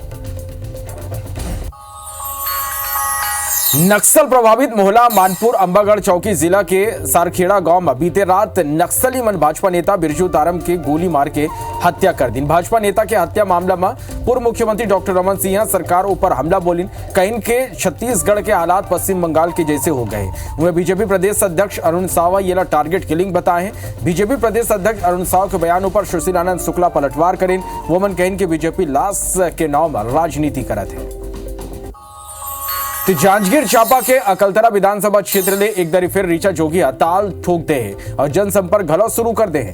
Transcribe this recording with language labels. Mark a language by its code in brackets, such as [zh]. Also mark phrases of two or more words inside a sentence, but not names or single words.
[hne] नक्सल प्रभावित मोहला मानपुर अंबागढ़ चौकी जिला के सारखेड़ा गांव में बीते रात नक्सली मन भाजपा नेता बिरजू तारम के गोली मार के हत्या कर दी। भाजपा नेता के हत्या मामला में पूर्व मुख्यमंत्री डॉक्टर रमन सिंह सरकार ऊपर हमला बोली। कहीं के छत्तीसगढ़ के हालात पश्चिम बंगाल के जैसे हो गए। वह बीजेपी प्रदेश अध्यक्ष अरुण साव ये टारगेट किलिंग बताए। बीजेपी प्रदेश अध्यक्ष अरुण साव के बयान पर सुशीलानंद शुक्ला पलटवार करें। वो मन कहीं के बीजेपी लाश के नाव में राजनीति करत है। तो जांजगीर चांपा के अकलतरा विधानसभा क्षेत्र में एक बार फिर ऋचा जोगी ताल ठोक दे है और जनसंपर्क घलो शुरू कर दे है।